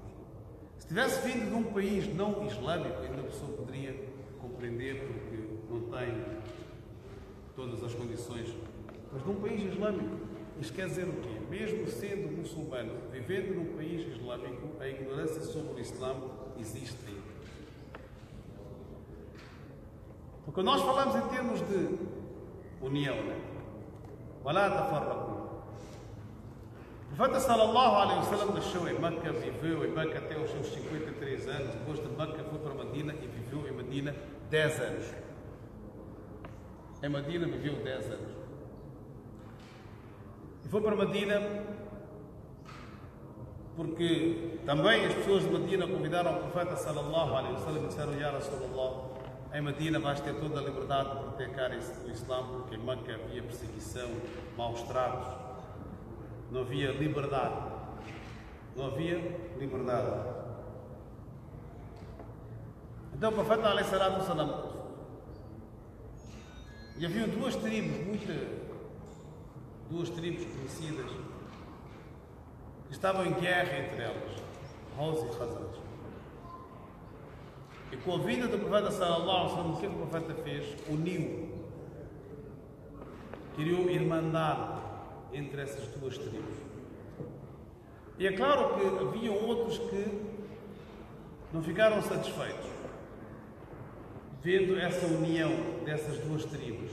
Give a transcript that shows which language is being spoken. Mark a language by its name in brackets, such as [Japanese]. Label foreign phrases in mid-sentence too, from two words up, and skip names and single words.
[Portuguese] Se tivesse vindo de um país não islâmico, ainda a pessoa poderia compreender, porque não tem todas as condições. Mas de um país islâmico, isto quer dizer o quê? Mesmo sendo muçulmano, vivendo num país islâmico, a ignorância sobre o Islã existe ainda. Então, quando nós falamos em termos de união, [Arabic] وَلَا تَفَرَّقُوا. [Portuguese] O profeta [Arabic] صلى الله عليه وسلم [Portuguese] nasceu em Meca, viveu em Meca até os seus 53 anos, depois de Meca foi para Medina e viveu em Medina 10 anos. Em Medina viveu 10 anos. E foi para Medina porque também as pessoas de Medina convidaram o profeta [Arabic] صلى الله عليه وسلم [Portuguese] e disseram: [Arabic] يا رسول الله, [Portuguese] em Medina vais ter toda a liberdade de praticar o Islã, porque em Meca havia perseguição, maus tratos. Não havia liberdade. Não havia liberdade. Então o profeta [Arabic] عليه الصلاة والسلام, [Portuguese] e haviam duas tribos conhecidas que estavam em guerra entre elas, Aws e Khazraj. E com a vinda do profeta [Arabic] صلى الله عليه وسلم, [Portuguese] o que o profeta fez? Uniu, criou irmandade entre essas duas tribos. E é claro que haviam outros que não ficaram satisfeitos vendo essa união dessas duas tribos.